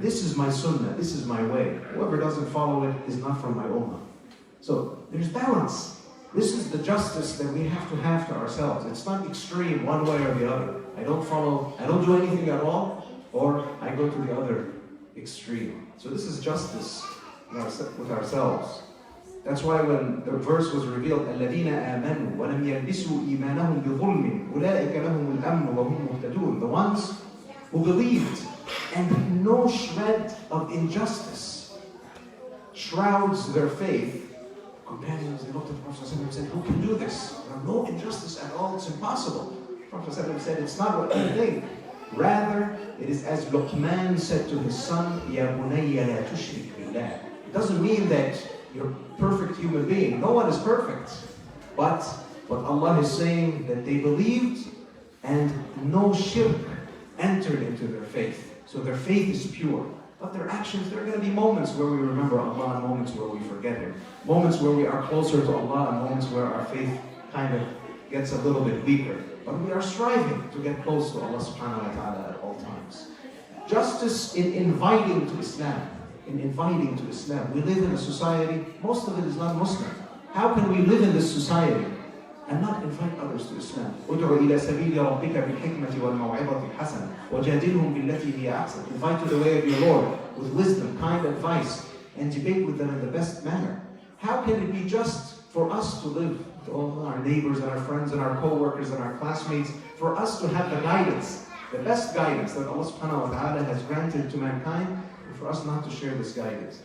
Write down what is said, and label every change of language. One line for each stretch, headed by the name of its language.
English: This is my sunnah, this is my way. Whoever doesn't follow it is not from my ummah. So there's balance. This is the justice that we have to ourselves. It's not extreme one way or the other. I don't do anything at all, or I go to the other extreme. So this is justice with ourselves. That's why when the verse was revealed,
Arabic: الَّذِينَ آمَنُوا وَلَمْ يَلْبِسُوا إِيمَانَهُمْ بِظُلْمٍ أُولَٰئِكَ لَهُمُ الْأَمْنُ وَهُمْ مُهْتَدُونَ.
English: The ones who believed and no shred of injustice shrouds their faith. Companions, they looked at the Prophet and said, who can do this? No injustice at all, it's impossible. The Prophet said, it's not what you think. Rather, it is as Luqman said to his son,
Arabic: Ya bunayya la tushrik billah.
English: It doesn't mean that you're a perfect human being. No one is perfect. But Allah is saying that they believed and no shirk entered into their faith. So their faith is pure. But their actions, there are going to be moments where we remember Allah and moments where we forget Him. Moments where we are closer to Allah and moments where our faith kind of gets a little bit weaker. But we are striving to get close to Allah subhanahu wa ta'ala at all times. Justice in inviting to Islam. We live in a society, most of it is not Muslim. How can we live in this society and not invite others to Islam?
Arabic: ادع إلى سبيل ربك بالحكمة والموعظة الحسنة وجادلهم بالتي هي أحسن.
English: Invite to the way of your Lord with wisdom, kind advice, and debate with them in the best manner. How can it be just for us to live, to all our neighbors and our friends and our co-workers and our classmates, for us to have the guidance, the best guidance that Allah subhanahu wa ta'ala has granted to mankind, and for us not to share this guidance?